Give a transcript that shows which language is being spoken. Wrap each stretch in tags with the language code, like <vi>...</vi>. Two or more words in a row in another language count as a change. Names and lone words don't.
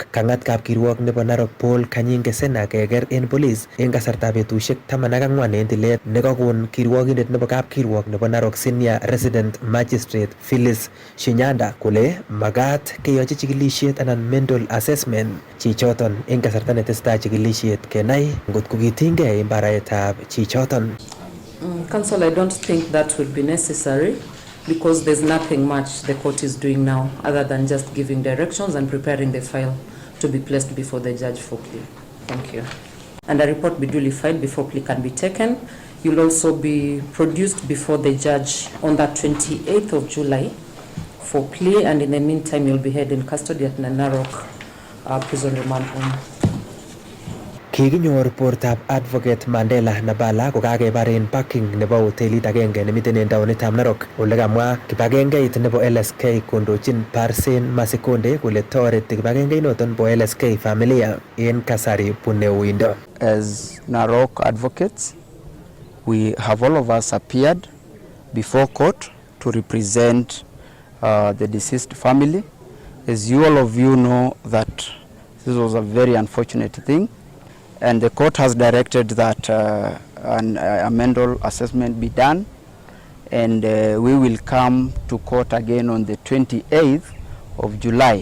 <kln>Kangat kapkirwok nebo Narok Paul Kanyinge Sena keker en polis en kasartab betusiek 14 en tilet nekakon kirwokindet nebo kapkirwok nebo Narok</kln> <en>Senior Resident Magistrate</en> <kln>Phyllis Shinyanda kole magat keyochi chikilisiet anan</kln> <en>mental assessment</en> <kln>chichoton en kasarta netesetai chikilisiet kenai ngot kokitinygei en baret</kln> <en>Council, I don't think that will be necessary because there's nothing much the court is doing now other than just giving directions and preparing the file to be placed before the judge for plea. Thank you. And a report be duly filed before plea can be taken. You'll also be produced before the judge on the 28th of July for plea, and in the meantime you'll be held in custody at Narok prison remand home.</en> <kln>Kikinyor portab advocate Mandela Nabala kokakebar en parking nebo hotelit agenge nemiten en taonitab Narok. Ole kamwa kibagengeit nebo LSK kondochin Parsen Masikonde kole toreti kibagengeit bo LSK familia en kasari bune uindo.</kln> <en>As Narok advocates, we have all of us appeared before court to represent the deceased family. As all of you know that this was a very unfortunate thing. And the court has directed that a mental assessment be done, and we will come to court again on the 28th of July.</en>